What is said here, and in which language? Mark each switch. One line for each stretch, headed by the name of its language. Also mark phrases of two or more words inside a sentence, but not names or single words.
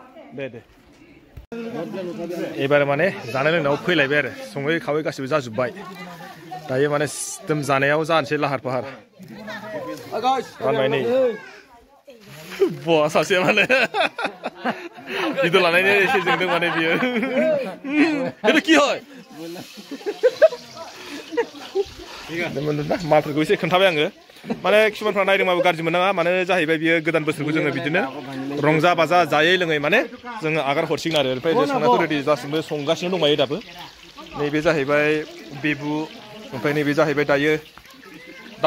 Bodo: एबार माने जानाय लोंनायाव फैलायबाय आरो सङै खावै गासिबो जाजोब्बाय दायो माने एकदम जानायाव जानोसै लाहार फाहार रानबाय नै बहा सासे माने भिडिअ लानायनि एसे जोंदों माने बियो बेथ'
Assamese: কি হয়
Bodo: माफोरखौ एसे खोन्थाबाय आङो माने किसुमानफ्रा नायदोंबाबो गाज्रि मोननाङा माने जाहैबाय बियो गोदान बोसोरखौ जोङो बिदिनो रंजा बाजा जायै लोङै माने जोङो आगार हरसिगोन आरो ओमफ्राय संनायाथ' रेडि दासिमबो संगासिनो दंबायो दाबो नैबे जाहैबाय बेबु ओमफ्राय नैबे जाहैबाय दायो दाउ